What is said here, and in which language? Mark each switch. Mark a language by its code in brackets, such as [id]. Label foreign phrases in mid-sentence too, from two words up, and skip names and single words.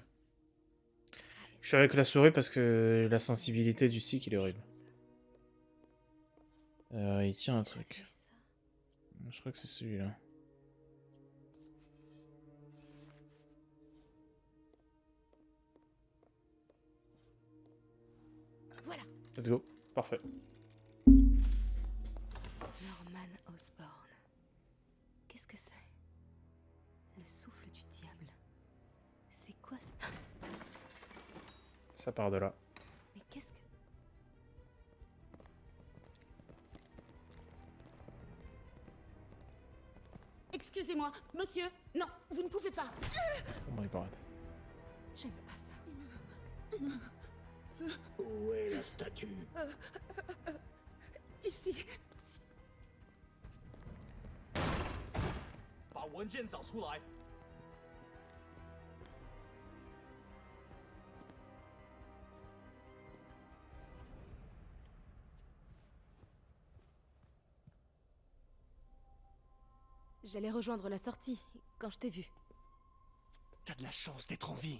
[fr] Je suis avec la souris parce que la sensibilité du stick il est horrible. Il tient un truc. Je crois que c'est celui-là. Voilà. [en] Let's go. [fr] Parfait. Norman Osborn. Qu'est-ce que c'est? Le souffle du diable. C'est quoi ça? Ça part de là. Mais qu'est-ce que... Excusez-moi, monsieur. Non, vous ne pouvez pas. [en] Oh my god. [fr] J'aime pas ça. Où est la statue? Ici. [zh] 把文件找出来。 [fr] J'allais rejoindre la sortie quand je t'ai vu. T'as de la chance d'être en vie.